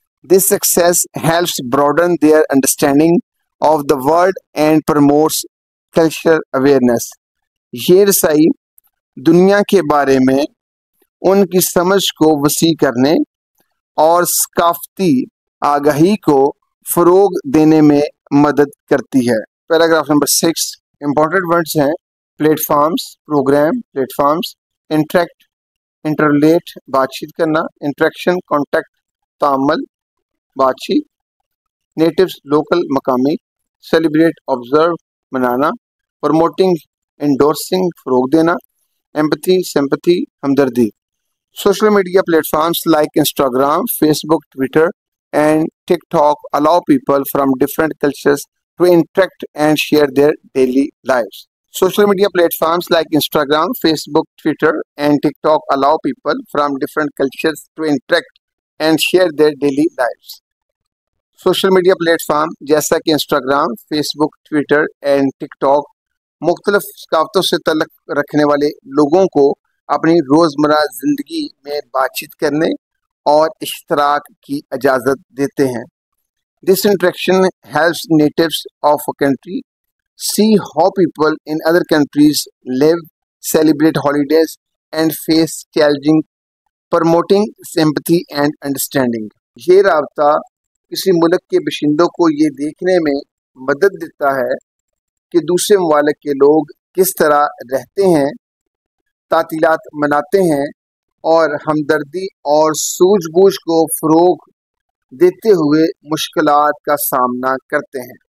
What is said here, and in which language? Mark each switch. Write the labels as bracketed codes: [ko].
[en] This success helps broaden their understanding of the world and promotes cultural awareness. [ur] یہ رسائی دنیا کے بارے میں ان کی سمجھ کو وسیع کرنے اور ثقافتی آگاہی کو فروغ دینے میں مدد کرتی ہے. پیراگراف نمبر 6 امپورٹنٹ ورڈز ہیں: plate forms, programme, plate forms, interact, انٹرلیٹ بات چیت کرنا، انٹریکشن کانٹیکٹ تعامل بات چیت، نیٹیوز لوکل مقامی، سیلیبریٹ آبزرو منانا، پروموٹنگ انڈورسنگ فروغ دینا، ایمپتھی سمپتھی ہمدردی. [en] Social media platforms like Instagram, Facebook, Twitter, and TikTok allow people from different cultures to interact and share their daily lives. Social media platforms like Instagram, Facebook, Twitter, and TikTok allow people from different cultures to interact and share their daily lives. [ur] Social media platform جیسا کہ Instagram, Facebook, Twitter, and TikTok مختلف ثقافتوں سے تعلق رکھنے والے لوگوں کو اپنی روزمرہ زندگی میں بات چیت کرنے اور اشتراک کی اجازت دیتے ہیں. [en] This interaction helps natives of a country see how people in other countries live, celebrate holidays, and face challenging, promoting sympathy and understanding. [ur] یہ رابطہ کسی ملک کے باشندوں کو یہ دیکھنے میں مدد دیتا ہے کہ دوسرے ممالک کے لوگ کس طرح رہتے ہیں، تعطیلات مناتے ہیں اور ہمدردی اور سوجھ بوجھ کو فروغ دیتے ہوئے مشکلات کا سامنا کرتے ہیں.